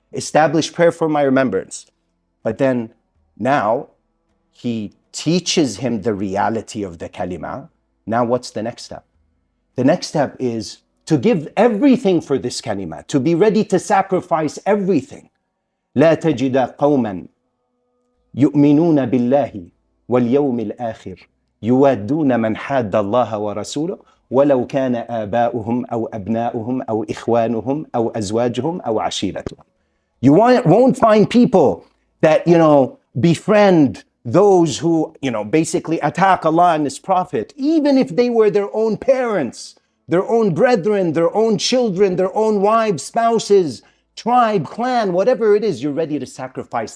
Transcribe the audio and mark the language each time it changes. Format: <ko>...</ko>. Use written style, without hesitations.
<en>Establish prayer for my remembrance. But then now He teaches him the reality of the kalima. Now what's the next step? The next step is to give everything for this kalima, to be ready to sacrifice everything.</en> <ar>لا تجد قوما يؤمنون بالله واليوم الآخر يوادون من حاد الله ورسوله ولو كان آباؤهم أو أبناؤهم أو إخوانهم أو أزواجهم أو عشيرتهم.</ar> <en>You won't find people that, befriend those who, basically attack Allah and His Prophet, even if they were their own parents, their own brethren, their own children, their own wives, spouses, tribe, clan, whatever it is, you're ready to sacrifice.</en>